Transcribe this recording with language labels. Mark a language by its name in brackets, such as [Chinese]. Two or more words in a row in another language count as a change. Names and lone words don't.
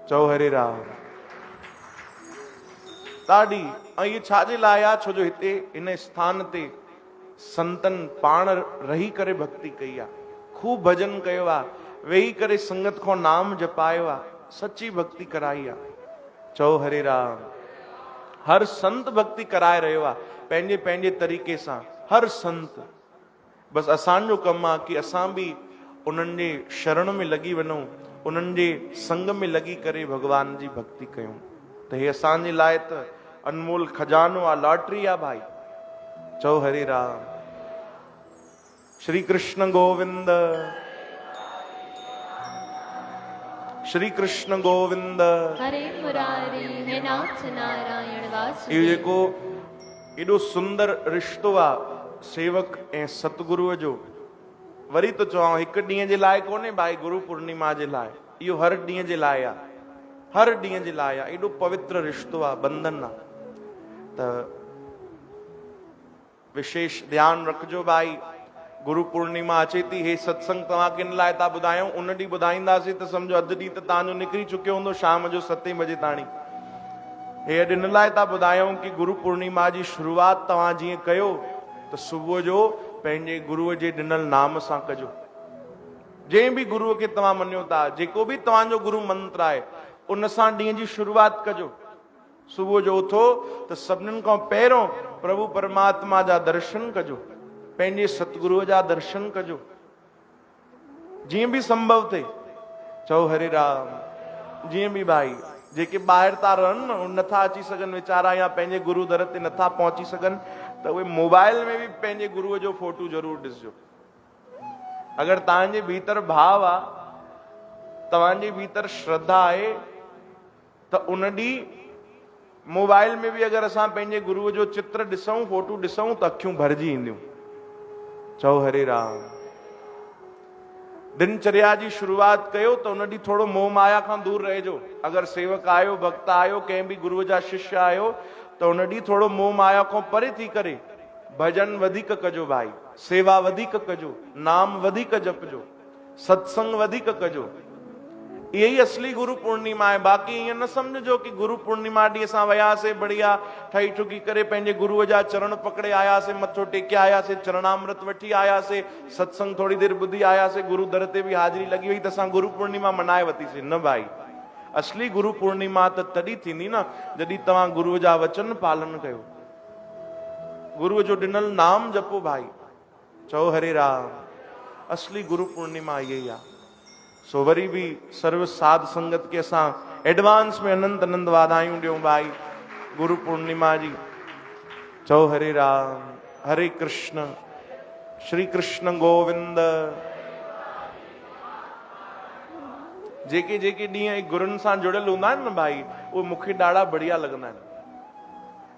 [Sindhi] चओ हरे राम। ॾाढी। ऐं इहे छाजे लाइ आहे? छो जो हिते हिन स्थान ते संतन पाण रही करे भक्ति कई आहे, खूब भजन कयो आहे, वेही करे संगत खां नाम जपायो आहे, सची भक्ति कराई आहे। चओ हरे राम। हर संत भक्ति कराए रहियो आहे पंहिंजे पंहिंजे तरीक़े सां, हर संत। बसि असांजो कमु आहे कि असां बि उन्हनि जे शरण में लॻी वञूं, उन्हनि जे संग में लॻी करे भगवान जी भक्ति कयूं। त हे असांजे लाइ त अनमोल खजानो आहे, लॉटरी आहे भाई। चओ हरे राम। श्री कृष्ण गोविंद, श्री कृष्ण गोविंद, हरे मुरारी, हे नाथ नारायण इहो वासुदेव। जेको एॾो सुंदर रिश्तो आहे सेवक ऐं सतगुरुअ जो, वरी तो चवां हिकु ॾींहं जे लाइ कोन्हे भाई, गुरु पूर्णिमा जे लाइ, इहो हर ॾींहं जे लाइ आहे, हर ॾींहं जे लाइ आहे। एॾो पवित्र रिश्तो आहे, बंधन आहे। त विशेष ध्यानु रखिजो भाई। गुरु पूर्णिमा अचे थी, हे सत्संग तव्हां किन लाइ था ॿुधायूं, उन ॾींहुं ॿुधाईंदासीं त सम्झो अधु ॾींहुं त तव्हांजो निकिरी चुकियो हूंदो, शाम जो 7 बजे ताणी। हे अॼु इन लाइ था ॿुधायूं कि गुरु पूर्णिमा जी शुरूआत तव्हां जीअं कयो त सुबुह जो पंहिंजे गुरुअ जे ॾिनल नाम सां कजो। जंहिं बि गुरुअ खे तव्हां मञियो था, जेको बि तव्हांजो गुरु मंत्र आहे, उन सां ॾींहं जी शुरूआत कजो। सुबुह जो उथो त सभिनीनि खां पहिरियों प्रभु परमात्मा जा दर्शन कजो, पंहिंजे सतगुरुअ जा दर्शन कजो, जीअं बि संभव थिए। चओ हरे राम। जीअं बि भाई जेके ॿाहिरि था रहनि न, नथा अची सघनि वीचारा, या पंहिंजे गुरु दर ते नथा पहुची सघनि, त उहे मोबाइल में बि पंहिंजे गुरुअ जो फोटो ज़रूर ॾिसजो। अगरि तव्हांजे भीतर भाव आहे, तव्हांजे भीतर श्रद्धा आहे, त उन ॾींहुं मोबाइल में बि अगरि असां पंहिंजे गुरुअ जो चित्र ॾिसूं, फोटो ॾिसूं, त अखियूं भरिजी ईंदियूं। चओ हरे राम। दिनचर्या जी शुरूआत कयो त उन ॾींहुं थोरो मोह माया खां दूर रहिजो। अगरि सेवक आहियो, भक्त आहियो, कंहिं बि गुरुअ जा शिष्य आहियो, त उन ॾींहुं थोरो मोह माया खां परे थी करे भजन वधीक कजो भाई, सेवा वधीक कजो, नाम वधीक जपजो, सत्संग वधीक कजो। इहे ई असली गुरु पूर्णिमा आहे। बाक़ी ईअं न सम्झो कि गुरु पूर्णिमा ॾींहुं असां वियासीं बढ़िया ठही ठुकी करे पंहिंजे गुरुअ जा चरण पकड़े आयासीं, मथो टेके आयासीं, चरणामृत वठी आयासीं, सत्संग थोरी देरि ॿुधी आयासीं, गुरु दर ते बि हाज़िरी लॻी वई त असां गुरु पूर्णिमा मनाए वरितीसीं। न भाई, असली गुरु पूर्णिमा त तॾहिं थींदी न जॾहिं तव्हां गुरुअ जा वचन पालन कयो, गुरुअ जो ॾिनल नाम जपो भाई। चओ हरे राम। असली गुरु पूर्णिमा इहे ई आहे। सो वरी भी सर्व साध संगत के असां एडवांस में अनंत अनंत वाधायूं ॾियूं भाई गुरु पूर्णिमा जी। चओ हरे राम। हरे कृष्ण। श्री कृष्ण गोविंद। जेके जेके ॾींहं गुरुनि सां जुड़ियल हूंदा आहिनि न भाई, उहे मूंखे ॾाढा बढ़िया लॻंदा आहिनि।